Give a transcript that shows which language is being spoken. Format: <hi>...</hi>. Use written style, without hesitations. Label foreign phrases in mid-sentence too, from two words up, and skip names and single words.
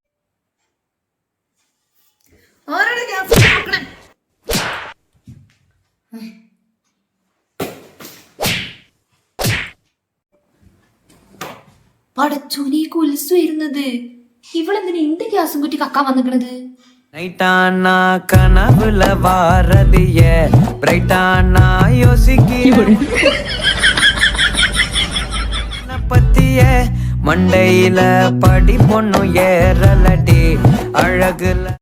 <ml>പടച്ചോനെ, കുലിസ് വരുന്നത്. ഇവളെന്തിനാ എന്റെ ഗ്യാസും കുറ്റി കക്കാൻ വന്നിക്കണത്?</ml> <ta>நைட்டானா கனவுல வாரதிய பிரைட்டானா யோசிக்கிற பத்திய மண்டையில படி பொண்ணு ஏறலடி அழகுல</ta>